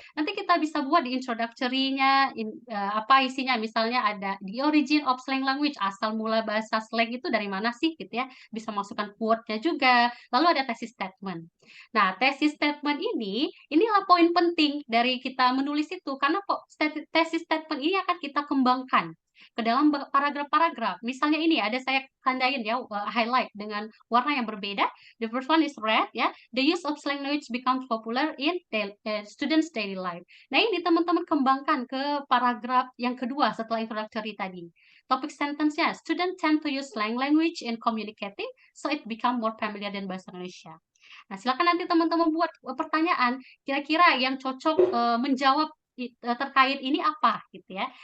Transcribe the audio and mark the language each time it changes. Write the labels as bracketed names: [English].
[Indonesian] Nanti kita bisa buat di introductory-nya, apa isinya, misalnya ada [English] the origin of slang language, [Indonesian] asal mula bahasa slang itu dari mana sih gitu ya, bisa masukkan quote-nya juga, lalu ada thesis statement. Nah, tesis statement inilah poin penting dari kita menulis itu, karena tesis statement ini akan kita kembangkan ke dalam paragraf-paragraf. Misalnya ini ada saya tandain ya, highlight dengan warna yang berbeda. [English] The first one is red ya. The use of slang language becomes popular in students' daily life. [Indonesian] Nah, ini teman-teman kembangkan ke paragraf yang kedua setelah introductory tadi. Topik sentence-nya, [English] students tend to use slang language in communicating, so it become more familiar than bahasa Indonesia. [Indonesian] Nah, silakan nanti teman-teman buat pertanyaan, kira-kira yang cocok menjawab terkait ini apa gitu ya.